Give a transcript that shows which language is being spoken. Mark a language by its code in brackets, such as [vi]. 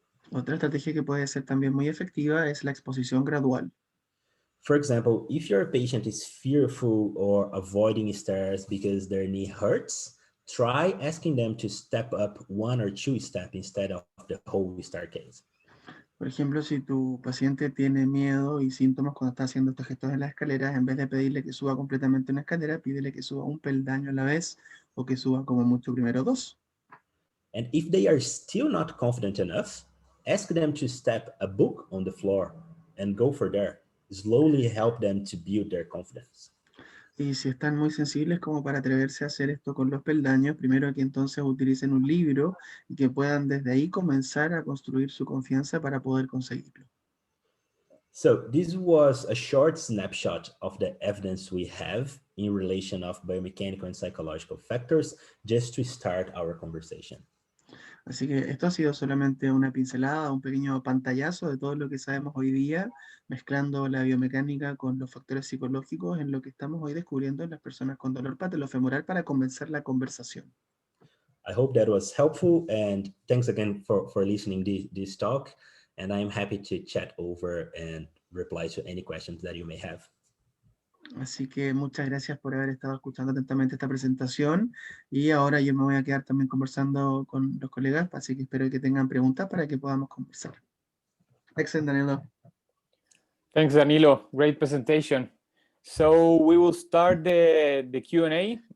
[es] Otra estrategia que puede ser también muy efectiva es la exposición gradual. [en] For example, if your patient is fearful or avoiding stairs because their knee hurts, try asking them to step up 1 or 2 steps instead of the whole staircase. [es] Por ejemplo, si tu paciente tiene miedo y síntomas cuando está haciendo estos gestos en las escaleras, en vez de pedirle que suba completamente una escalera, pídele que suba un peldaño a la vez o que suba como mucho primero 2. [en] And if they are still not confident enough, ask them to step a book on the floor and go for there. Slowly help them to build their confidence. [es] Y si están muy sensibles como para atreverse a hacer esto con los peldaños, primero que entonces utilicen un libro y que puedan desde ahí comenzar a construir su confianza para poder conseguirlo. [en] So this was a short snapshot of the evidence we have in relation of biomechanical and psychological factors, just to start our conversation. [es] Así que esto ha sido solamente una pincelada, un pequeño pantallazo de todo lo que sabemos hoy día, mezclando la biomecánica con los factores psicológicos en lo que estamos hoy descubriendo en las personas con dolor patellofemoral para comenzar la conversación. [en] I hope that was helpful, and thanks again for listening this talk. And I'm happy to chat over and reply to any questions that you may have. [es] Así que muchas gracias por haber estado escuchando atentamente esta presentación y ahora yo me voy a quedar también conversando con los colegas, así que espero que tengan preguntas para que podamos conversar. [en] Excellent, Danilo. Thanks, Danilo. Great presentation. So we will start the Q&A.